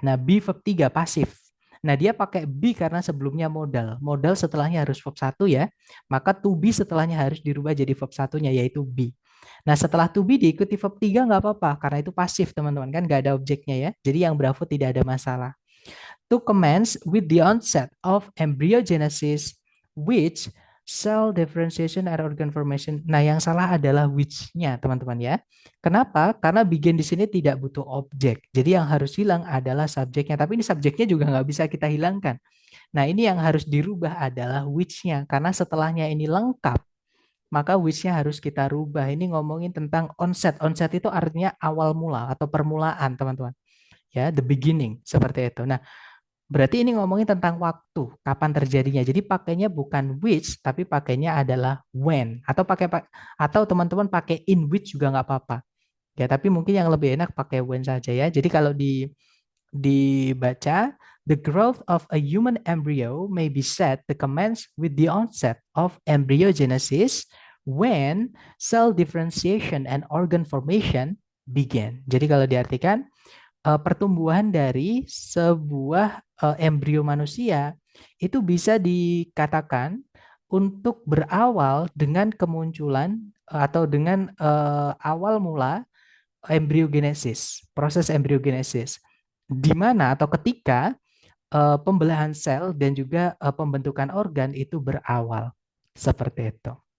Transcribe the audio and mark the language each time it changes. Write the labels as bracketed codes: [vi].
[id] Nah, be verb 3 pasif. Nah, dia pakai be karena sebelumnya modal. Modal setelahnya harus verb satu ya. Maka to be setelahnya harus dirubah jadi verb satunya yaitu be. Nah, setelah to be diikuti verb 3 nggak apa-apa karena itu pasif teman-teman kan nggak ada objeknya ya. Jadi yang bravo tidak ada masalah. [en] To commence with the onset of embryogenesis, which cell differentiation and organ formation. [id] Nah, yang salah adalah which-nya, teman-teman ya. Kenapa? Karena begin di sini tidak butuh objek. Jadi yang harus hilang adalah subjeknya. Tapi ini subjeknya juga nggak bisa kita hilangkan. Nah, ini yang harus dirubah adalah which-nya. Karena setelahnya ini lengkap, maka which-nya harus kita rubah. Ini ngomongin tentang onset. Onset itu artinya awal mula atau permulaan, teman-teman. Ya, [en] the beginning, [id] seperti itu. Nah, berarti ini ngomongin tentang waktu, kapan terjadinya. Jadi pakainya bukan which, tapi pakainya adalah when. Atau teman-teman pakai in which juga nggak apa-apa. Ya, tapi mungkin yang lebih enak pakai when saja ya. Jadi kalau dibaca, [en] the growth of a human embryo may be said to commence with the onset of embryogenesis when cell differentiation and organ formation begin. [id] Jadi kalau diartikan, pertumbuhan dari sebuah embrio manusia itu bisa dikatakan untuk berawal dengan kemunculan atau dengan awal mula embriogenesis, proses embriogenesis, di mana atau ketika pembelahan sel dan juga pembentukan organ itu berawal. Seperti itu.